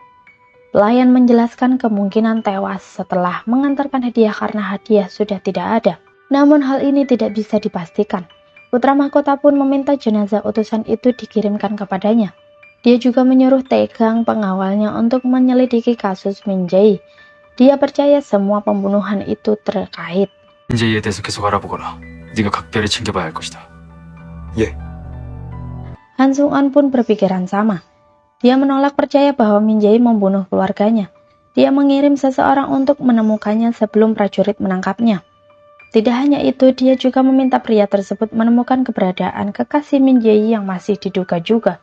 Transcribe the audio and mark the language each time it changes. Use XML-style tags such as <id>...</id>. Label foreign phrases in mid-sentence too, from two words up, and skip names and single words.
<id>Pelayan menjelaskan kemungkinan tewas setelah mengantarkan hadiah karena hadiah sudah tidak ada. Namun hal ini tidak bisa dipastikan. Putra mahkota pun meminta jenazah utusan itu dikirimkan kepadanya. Dia juga menyuruh Tegang pengawalnya untuk menyelidiki kasus Min Jae-yi. Dia percaya semua pembunuhan itu terkait.</id> <ko>민재이에 대해서 계속 알아보거라. 네가 각별히 챙겨봐야 할 것이다. 예.</ko> <id>Han Sung-on pun berpikiran sama. Dia menolak percaya bahwa Min Jae-yi membunuh keluarganya. Dia mengirim seseorang untuk menemukannya sebelum prajurit menangkapnya. Tidak hanya itu, dia juga meminta pria tersebut menemukan keberadaan kekasih Min Jae-yi yang masih diduga juga.</id>